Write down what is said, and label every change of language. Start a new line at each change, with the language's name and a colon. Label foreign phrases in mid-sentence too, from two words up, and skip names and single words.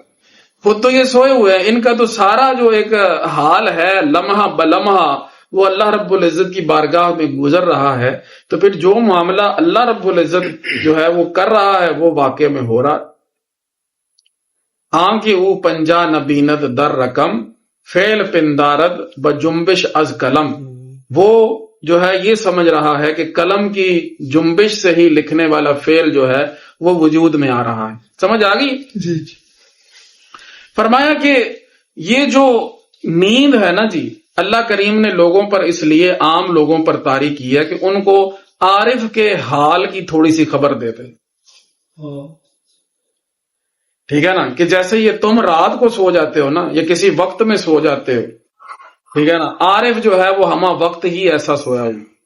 Urdu: خود تو یہ سوئے ہوئے ہیں، ان کا تو سارا جو ایک حال ہے لمحہ بلمحہ وہ اللہ رب العزت کی بارگاہ میں گزر رہا ہے، تو پھر جو معاملہ اللہ رب العزت جو ہے وہ کر رہا ہے وہ واقع میں ہو رہا ہے۔
Persian: آنکھ او پنجا نبیند در رقم، فعل پندارد بجنبش از قلم،
Urdu: وہ جو ہے یہ سمجھ رہا ہے کہ قلم کی جنبش سے ہی لکھنے والا فعل جو ہے وہ وجود میں آ رہا ہے۔ سمجھ آ گئی؟ جی فرمایا کہ یہ جو نیند ہے نا جی، اللہ کریم نے لوگوں پر اس لیے عام لوگوں پر طاری کی ہے کہ ان کو عارف کے حال کی تھوڑی سی خبر دیتے، ٹھیک ہے نا، کہ جیسے یہ تم رات کو سو جاتے ہو نا، یا کسی وقت میں سو جاتے ہو، ٹھیک ہے نا، عارف جو ہے وہ ہما وقت ہی ایسا سویا ہو۔